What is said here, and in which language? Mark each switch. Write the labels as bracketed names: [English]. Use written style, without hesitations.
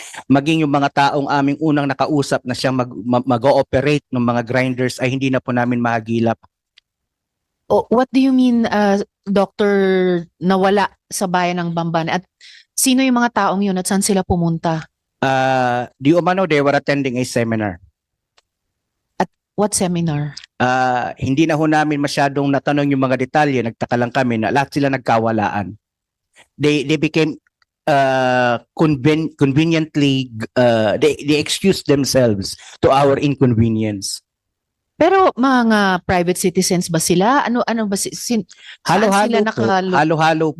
[Filipino] Maging yung mga taong aming unang nakausap na siyang mag-ooperate ng mga grinders ay hindi na po namin mahagilap. [English] What do you mean, Doctor, [Filipino] nawala sa bayan ng [English] Bamban? [Filipino] At sino yung mga taong yun at saan sila pumunta? Di umano, [English] they were attending a seminar. What seminar? [Filipino] Hindi na ho namin masyadong natanong yung mga detalye. Nagtaka lang kami na lahat sila nagkawalaan. [English] They became conveniently, they excused themselves to our inconvenience. [Filipino] Pero mga private citizens ba sila? Ano ba saan sila Halo-halo po.